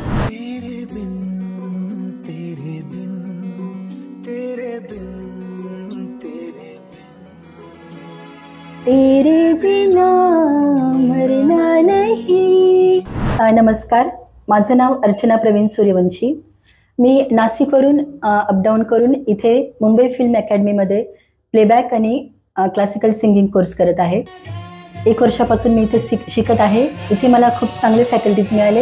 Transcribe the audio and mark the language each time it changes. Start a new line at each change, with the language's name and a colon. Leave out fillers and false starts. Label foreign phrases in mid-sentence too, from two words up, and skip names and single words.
Hindi: तेरे बिन तेरे बिन तेरे बिन तेरे बिना मरना नहीं।
Marathi: नमस्कार, माझं नाव अर्चना प्रवीण सूर्यवंशी। मी नाशिकवरून अपडाऊन करून इथे मुंबई फिल्म अकॅडमीमध्ये प्लेबॅक आणि
English: classical singing course
Marathi: करत आहे। 1 वर्षापासून मी इथे शिकत आहे। इथे मला खूप चांगले फॅकल्टीज मिळाले।